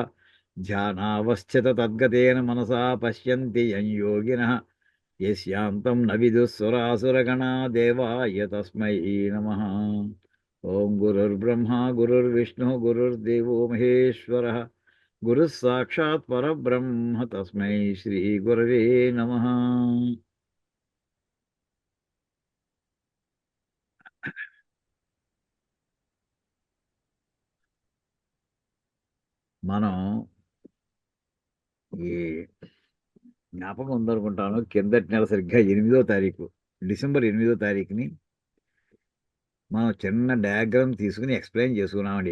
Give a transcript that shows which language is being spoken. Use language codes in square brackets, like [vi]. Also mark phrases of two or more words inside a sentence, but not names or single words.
[sa] ध्यानावस्थिततद्गतेन मनसा पश्यन्ति यं योगिनः यस्यान्तं न विदुःसुरासुरगणा देवाय तस्मै नमः. ओं गुरुर्ब्रह्मा गुरुर्विष्णुः गुरुर्देवो महेश्वरः गुरुः साक्षात् परब्रह्म तस्मै श्रीगुरवे नमः. [te] మనం ఈ జ్ఞాపకం ఉందనుకుంటాను, కిందటి నెల సరిగ్గా 8వ తారీఖు, డిసెంబర్ 8వ తారీఖుని మనం చిన్న డయాగ్రామ్ తీసుకుని ఎక్స్ప్లెయిన్ చేసుకున్నామండి.